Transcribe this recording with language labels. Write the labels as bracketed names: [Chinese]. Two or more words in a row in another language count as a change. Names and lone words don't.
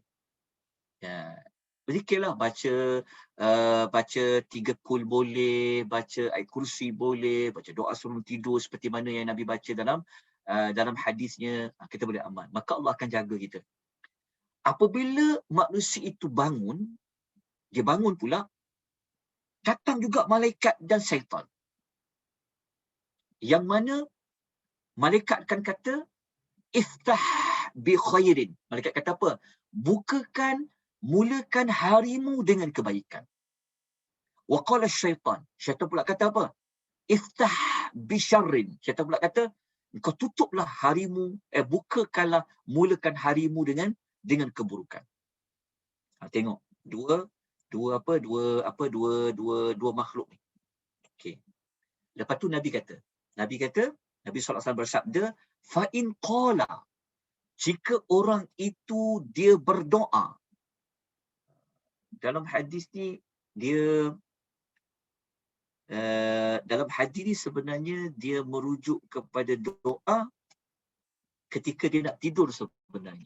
[Malay] Berzikirlah, baca 3 kul boleh, baca ayat kursi boleh, baca doa sebelum tidur seperti mana yang Nabi baca dalam hadisnya, kita boleh amal. Maka Allah akan jaga kita. Apabila manusia itu bangun, dia bangun pula, datang juga malaikat dan syaitan. Yang mana malaikat akan kata, [Arabic] iftah bi khairin. [Malay] Malaikat kata apa? Mulakan harimu dengan kebaikan. [Arabic] Wa qala syaitan. [Malay] Syaitan pula kata apa? [Arabic] Iftah bi syarrin. [Malay] Syaitan pula kata, kau tutuplah harimu, bukakanlah, mulakan harimu dengan keburukan. Tengok dua makhluk ni. Okey. Lepas tu Nabi [Arabic] sallallahu alaihi wasallam [Malay] bersabda, [Arabic] fa in qala, [Malay] jika orang itu dia berdoa. Dalam hadis ni dalam hadis ni sebenarnya dia merujuk kepada doa ketika dia nak tidur sebenarnya.